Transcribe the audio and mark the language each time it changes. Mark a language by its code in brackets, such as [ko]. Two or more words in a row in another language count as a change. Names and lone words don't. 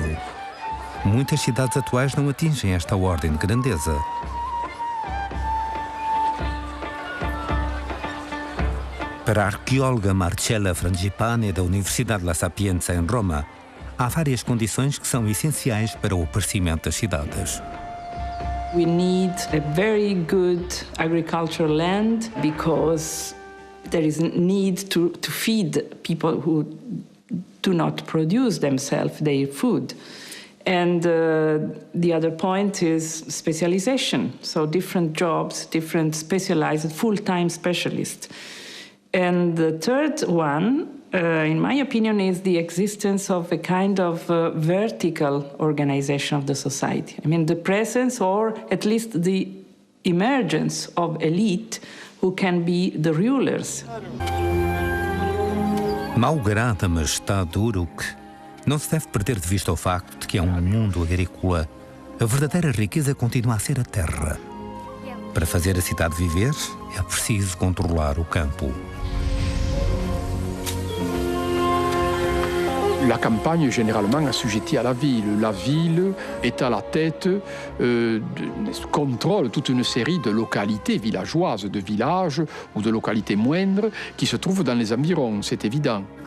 [pt] Muitas cidades atuais não atingem esta ordem de grandeza. Para a arqueóloga Marcella Frangipane, da Universidade La Sapienza, em Roma, há várias condições que são essenciais para o aparecimento das cidades. [en] We need a very good agricultural land because there is a need to feed people who do not produce themselves their food. And the other point is specialization, so different jobs, different specialized full-time specialists. And the third one, in my opinion, is the existence of a kind of vertical organization of the society. I mean, the presence or at least the emergence of elite who can be the rulers. [pt] Malgrado a majestade de Uruk, não se deve perder de vista o facto de que é um mundo agrícola. A verdadeira riqueza continua a ser a terra. Para fazer a cidade viver, é preciso controlar o campo. [fr] La campagne est généralement assujettie à la ville. La ville est à la tête, contrôle toute une série de localités villageoises, de villages ou de localités moindres qui se trouvent dans les environs, c'est évident.